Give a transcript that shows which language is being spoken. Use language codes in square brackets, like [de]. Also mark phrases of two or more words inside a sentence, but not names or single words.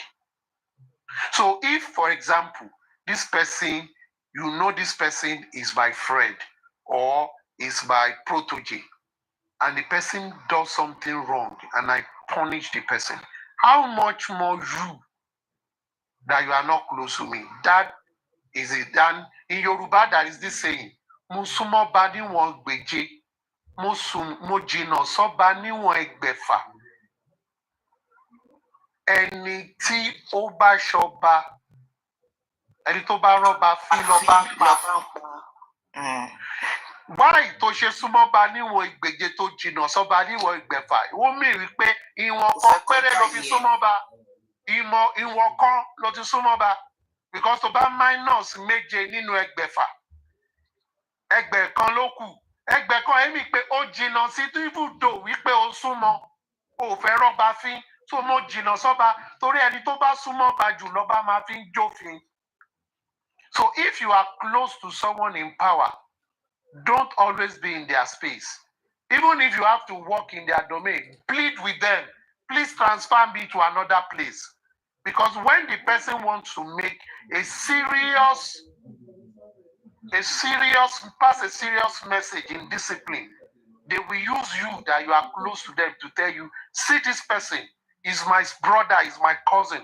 [en] So if, for example, this person, you know this person is my friend or is my protege, and the person does something wrong and I punish the person, how much more you that you are not close to me? That is it. And in Yoruba, there is this saying, [yo] Musumo bani won gbeje, mo jino so bani won egbefa. Ẹni tí ó bá ṣọba, ẹni tó bá rọ́ba fín lọ́ba ń pa. Why tó ṣe súnmọ́ ba níwọ̀n ìgbèje tó jìnnà sọ́ba níwọ̀n ìgbẹ̀fà? Ó mì wípé ìwọ̀n kan péré ló fi súnmọ́ ba. Ìwọ̀n kan ló ti súnmọ́ ba. Because tó bá minus méje nínú ẹgbẹ̀fà, ẹgbẹ̀ kan ló kù. Ẹgbẹ̀ kan èmi pé ó jìnnà sí ibùdó wípé ó súnmọ́. Ó fẹ́ rọ́ba fín tó mo jìnnà sọ́ba torí ẹni tó bá súnmọ́ ba jù lọ́ba máa fi ń jófin. [en] So if you are close to someone in power, don't always be in their space. Even if you have to work in their domain, plead with them. Please transfer me to another place. Because when the person wants to make pass a serious message in discipline, they will use you that you are close to them to tell you, see this person is my brother, is my cousin.